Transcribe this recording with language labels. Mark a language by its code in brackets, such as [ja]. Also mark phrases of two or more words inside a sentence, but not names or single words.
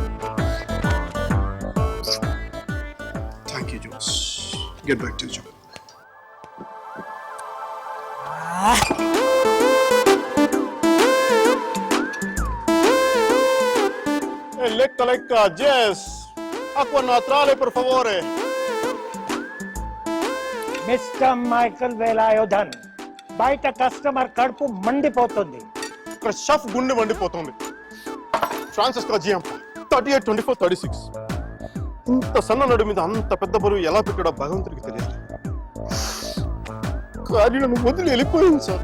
[en] Thank you, Jones. Get back to your job. [it] Lecca, Jess. Acqua naturale, per favore. [en] Mr. Michael Velayudham. [te] బయట కస్టమర్ కడుపు మండిపోతుంది. ఇక్కడ షెఫ్ గుండె మండిపోతుంది. ఫ్రాన్సిస్కో జిఎం 38-24-36. ఇంత సన్న నడు మీద అంత పెద్ద బరువు ఎలా పెట్టాడో భగవంతుడికి తెలియదు. కానీ నన్ను వదిలి వెళ్ళిపోయింది సార్.